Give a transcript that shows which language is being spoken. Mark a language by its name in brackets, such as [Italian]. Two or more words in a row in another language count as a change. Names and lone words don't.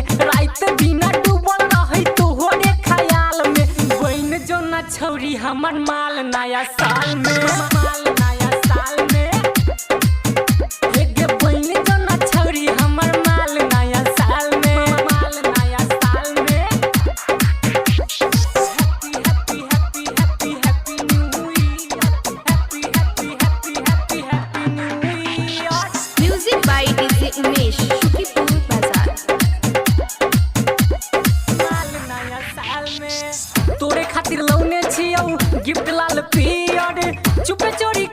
[Maithili] रात दिन डूबल रहै तोहरे ख्याल में। बइन जो ना छौरी हमर माल नया साल में, माल नया साल में। एगे बइन जो ना छौरी हमर माल नया साल में, माल नया साल में। [English] Happy happy happy happy new year, happy happy happy happy happy new year. Music by DJ Umesh, Shukipur Bazaar. [Maithili] माल नया साल में तोरे खातिर लौने छियौ गिफ्ट लाल पियर। चुपे